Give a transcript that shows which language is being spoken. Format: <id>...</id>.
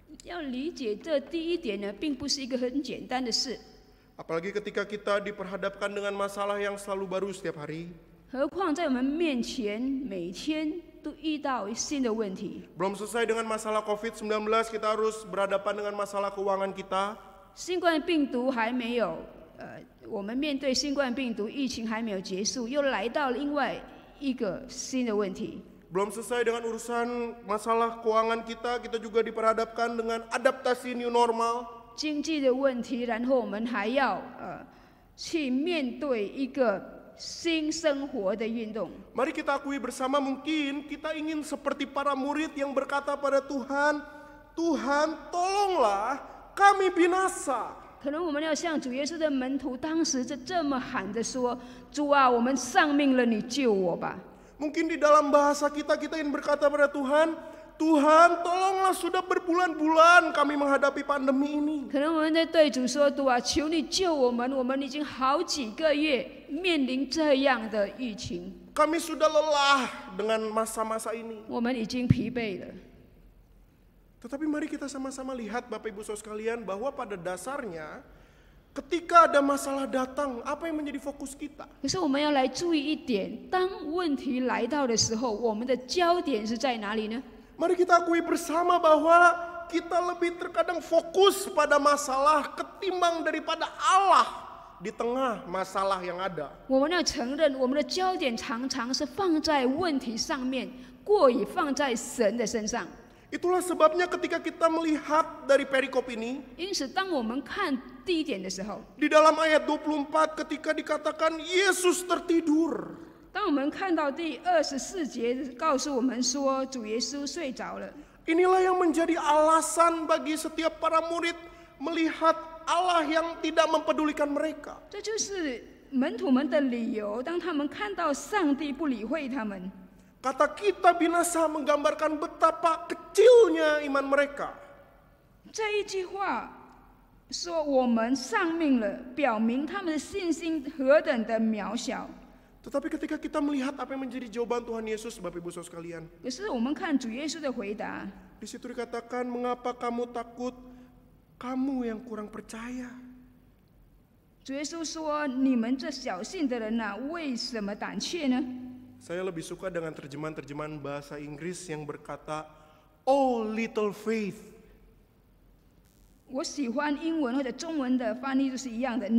<zh>要理解这第一点呢，并不是一个很简单的事。</zh> <id>Apalagi ketika kita diperhadapkan dengan masalah yang selalu baru setiap hari.</id> <zh>何况在我们面前，每天都遇到新的问题。</zh> <id>Belum selesai dengan masalah COVID-19, kita harus berhadapan dengan masalah keuangan kita.</id> <zh>新冠病毒还没有，我们面对新冠病毒疫情还没有结束，又来到另外一个新的问题。</zh> <id>Belum selesai dengan urusan masalah keuangan kita, kita juga diperhadapkan dengan adaptasi new normal.</id> <zh>经济的问题，然后我们还要去面对一个新生活的运动。</zh> <id>Mari kita akui bersama, mungkin kita ingin seperti para murid yang berkata pada Tuhan, Tuhan tolonglah kami binasa.</id> <zh>可能我们要像主耶稣的门徒当时这么喊着说：“主啊，我们丧命了，你救我吧。”</zh> <id>Mungkin di dalam bahasa kita ingin berkata pada Tuhan, Tuhan tolonglah sudah berbulan-bulan kami menghadapi pandemi ini.</id> <zh>可能我们在对主说：“主啊，求你救我们！我们已经好几个月面临这样的疫情，</zh> <id>Kami sudah lelah dengan masa-masa ini.</id> <zh>我们已经疲惫了。”</zh> <id>Tetapi mari kita sama-sama lihat Bapak Ibu Saudara sekalian, bahwa pada dasarnya ketika ada masalah datang, apa yang menjadi fokus kita?</id> <zh>可是我们要来注意一点，当问题来到的时候，我们的焦点是在哪里呢？</zh> <id>Mari kita akui bersama bahwa kita lebih terkadang fokus pada masalah ketimbang daripada Allah di tengah masalah yang ada.</id> <zh>我们要承认，我们的焦点常常是放在问题上面，过于放在神的身上。</zh> <id>Itulah sebabnya ketika kita melihat dari perikop ini,</id> <zh>因此，当我们看第一点的时候，</zh> <id>di dalam ayat 24 ketika dikatakan Yesus tertidur.</id> <zh>当我们看到第24节告诉我们说，主耶稣睡着了。</zh> <id>Inilah yang menjadi alasan bagi setiap para murid melihat Allah yang tidak mempedulikan mereka.</id> <zh>这就是门徒们的理由，当他们看到上帝不理会他们。</zh> <id>Kata kita binasa menggambarkan betapa kecilnya iman mereka.</id> <zh>这一句话说我们丧命了，表明他们的信心何等的渺小。</zh> <id>Tetapi ketika kita melihat apa yang menjadi jawaban Tuhan Yesus, Bapak Ibu Saudara sekalian,</id> <zh>可是我们看主耶稣的回答，</zh> <id>di situ dikatakan, mengapa kamu takut, kamu yang kurang percaya.</id> <zh>主耶稣说：“你们这小信的人呐、为什么胆怯呢？”</zh> <id>Saya lebih suka dengan terjemahan bahasa Inggris yang berkata,</id> <en>"Oh little faith."</en> <zh>我喜欢英文或者中文的翻译就是一样的。</zh>